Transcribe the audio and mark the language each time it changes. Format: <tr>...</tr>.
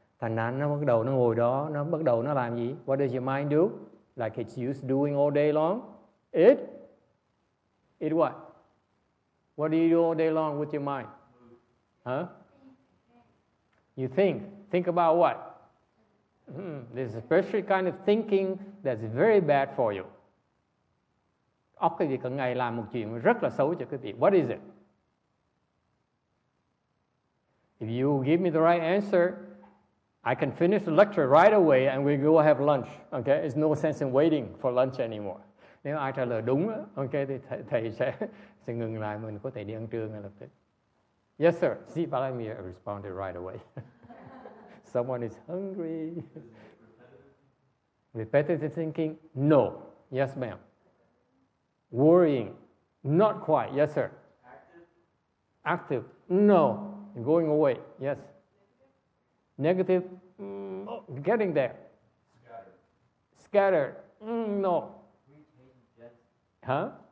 <vi>Thành ra nó bắt đầu nó ngồi đó, nó bắt đầu nó làm gì?</vi> <en>What does your mind do? Like it's used to doing all day long? It what? What do you do all day long with your mind? Huh? You think about what? There's a special kind of thinking that's very bad for you.</en> <vi>Óc quý vị cả ngày làm một chuyện rất là xấu cho quý vị.</vi> <en>What is it? If you give me the right answer, I can finish the lecture right away and we go have lunch. Okay, there's no sense in waiting for lunch anymore.</en> <vi>Nếu ai trả lời đúng, okay, thì thầy sẽ ngừng lại, mình có thể đi ăn trưa ngay lập tức.</vi> <en>Yes, sir. See, Vladimir responded right away. Someone is hungry. Repetitive thinking? No. Yes, ma'am. Worrying? Not quite. Yes, sir. Active? No. Going away? Yes. Negative? Getting there. Scattered? No. Huh?</en>